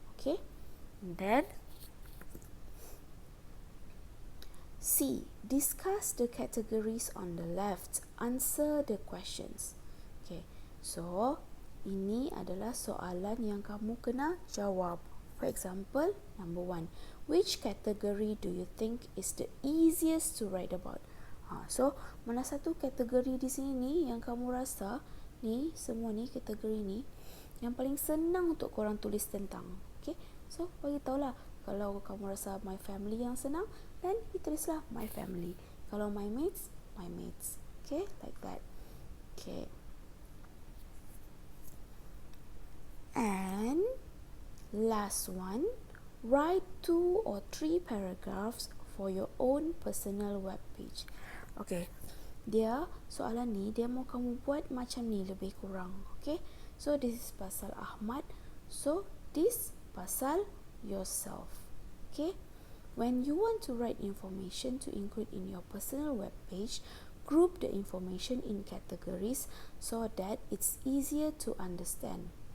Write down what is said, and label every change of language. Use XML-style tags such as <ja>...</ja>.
<en>Okay, and then C. Discuss the categories on the left. Answer the questions.</en> <ms>Okay, so ini adalah soalan yang kamu kena jawab.</ms> <en>For example, number 1. Which category do you think is the easiest to write about?</en> <ms>So, mana satu kategori di sini ni yang kamu rasa ni, semua ni kategori ni yang paling senang untuk korang tulis tentang. Okay, so bagi tahulah. Kalau kamu rasa my family yang senang,</ms> <en>then you</en> <ms>tulislah my family.</ms> <en>Kalau my mates, my mates. Okay, like that. Okay. And last one, write 2 or 3 paragraphs for your own personal web page.</en> <ms>Okay, dia soalan ni dia mau kamu buat macam ni lebih kurang.</ms> <en>Okay, so this is pasal Ahmad, so this pasal yourself. Okay, when you want to write information to include in your personal web page, group the information in categories so that it's easier to understand.</en>